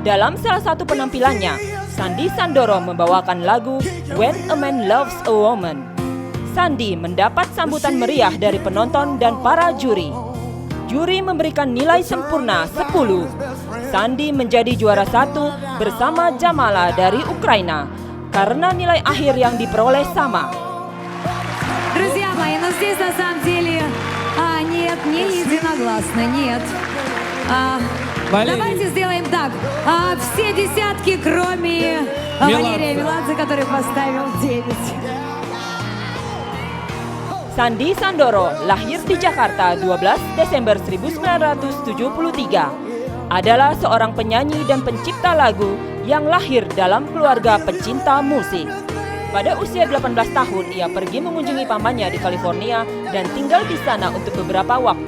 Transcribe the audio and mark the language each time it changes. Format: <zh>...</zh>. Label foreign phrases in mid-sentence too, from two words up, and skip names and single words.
<id>Dalam salah satu penampilannya, Sandy Sandoro membawakan lagu When a Man Loves a Woman. Sandy mendapat sambutan meriah dari penonton dan para juri. Juri memberikan nilai sempurna 10. Sandy menjadi juara 1 bersama Jamala dari Ukraina karena nilai akhir yang diperoleh sama.</id> <ru>Друзья мои, но здесь на самом деле нет, не единогласно, нет. Давайте сделаем так. Все десятки, кроме Валерия Меладзе, который поставил 9.</ru> <id>Sandy Sandoro lahir di Jakarta 12 Desember 1973. Adalah seorang penyanyi dan pencipta lagu yang lahir dalam keluarga pecinta musik. Pada usia 18 tahun, ia pergi mengunjungi pamannya di California dan tinggal di sana untuk beberapa waktu.</id>